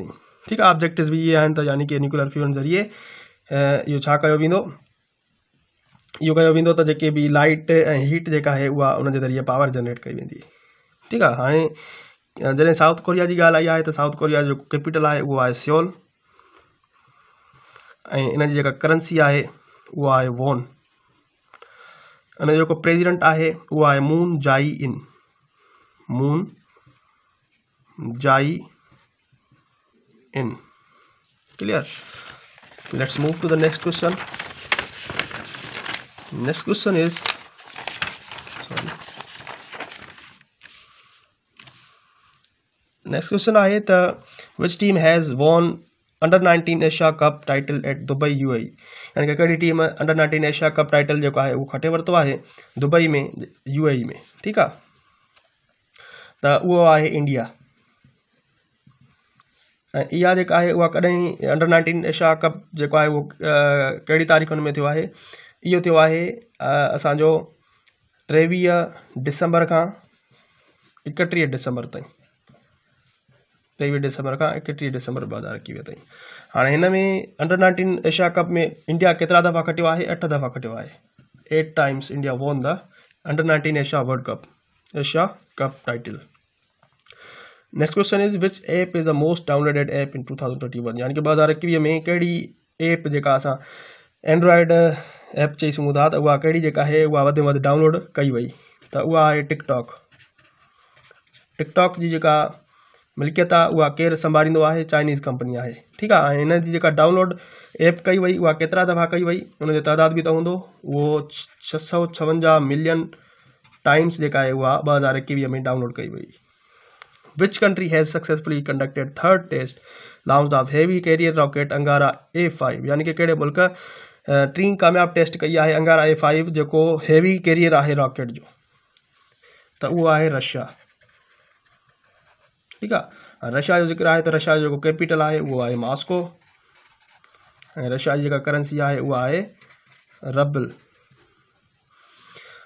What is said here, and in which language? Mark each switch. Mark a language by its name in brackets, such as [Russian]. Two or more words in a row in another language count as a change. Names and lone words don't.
[Sindhi] ठीकु आहे, ऑब्जेक्टिव्स बि इहे आहिनि त यानी कि [English] nuclear fuel [Sindhi] ज़रिए इहो छा कयो वेंदो, इहो कयो वेंदो त जेके बि लाइट ऐं हीट जेका आहे उहा उन जे ज़रिए [English] power generate [Sindhi] कई वेंदी। ठीकु आहे, हाणे जॾहिं साउथ कोरिया जी ॻाल्हि आई आहे त साउथ कोरिया जो कैपिटल आहे उहो आहे सियोल। ऐं इन जी जेका करेंसी आहे उहा आहे वॉन। इन जो जेको प्रेसिडेंट आहे उहो आहे मून जाई इन। [English] Clear, let's move to the next question. Next question is next question [Sindhi] आहे त [English] Which team has won Under-19 Asia Cup title at Dubai UAE, [Sindhi] यानी कि कहिड़ी टीम अंडर-19 एशिया कप टाइटल जेको आहे उहो खटे वरितो आहे दुबई में UAE में। ठीकु आहे, त उहो आहे इंडिया। ऐं इहा जेका आहे उहा कॾहिं अंडर-19 एशिया कप जेको आहे उहो कहिड़ी तारीख़ुनि में थियो आहे, इहो थियो आहे असांजो 23 दिसंबर खां 31 दिसंबर ताईं, 23 दिसंबर खां 31 दिसंबर 2021 ताईं। हाणे हिन में अंडर-19 एशिया कप में इंडिया केतिरा दफ़ा खटियो आहे, 8 दफ़ा खटियो आहे। [English] 8 times India won the Under-19 Asia Cup title. Next question is which app is the most downloaded app in 2021, [Sindhi] यानी कि 2021 में कहिड़ी ऐप जेका असां [English] Android app [Sindhi] चई सघूं था त उहा कहिड़ी जेका आहे उहा वधि में वधि डाउनलोड कई वई, त उहा आहे टिकटॉक जी जेका मिल्कियत आहे उहा केरु संभालींदो आहे, [English] Chinese company [Sindhi] आहे। ठीकु आहे, ऐं हिन जी जेका [English] download app [Sindhi] कई वई उहा केतिरा दफ़ा कई वई, उन जो तइदाद बि त हूंदो, उहो [English] 656 million times [Sindhi] जेका आहे उहा 2021 में डाउनलोड कई वई। [English] Which country has successfully conducted third test launch of heavy carrier rocket Angara A5, [Sindhi] यानी कि कहिड़े मुल्क 3 कामयाब टेस्ट कई आहे अंगारा A5 जेको [English] heavy carrier [Sindhi] आहे रॉकेट जो, त उहो आहे रशिया। ठीकु आहे, रशिया जो ज़िक्र आहे त रशिया जो जेको कैपिटल आहे उहो आहे मॉस्को। ऐं रशिया जी जेका करेंसी आहे उहा आहे रबल।